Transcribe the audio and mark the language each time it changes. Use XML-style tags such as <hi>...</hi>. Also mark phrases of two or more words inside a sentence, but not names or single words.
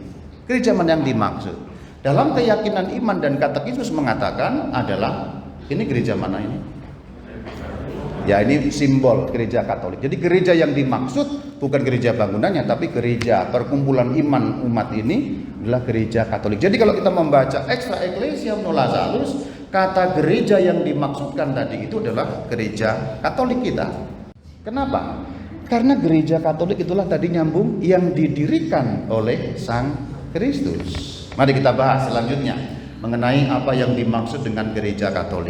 <id>Gereja mana yang dimaksud? Dalam keyakinan iman dan katekismus mengatakan adalah ini gereja mana ini? Ya ini simbol gereja Katolik. Jadi gereja yang dimaksud bukan gereja bangunannya, tapi gereja perkumpulan iman umat ini adalah gereja Katolik. Jadi kalau kita membaca</id> <la>extra ecclesiam nulla salus,</la> <id>kata gereja yang dimaksudkan tadi itu adalah gereja Katolik kita. Kenapa? Karena gereja Katolik itulah tadi nyambung yang didirikan oleh Sang Kristus. Mari kita bahas selanjutnya mengenai apa yang dimaksud dengan gereja Katolik.</id>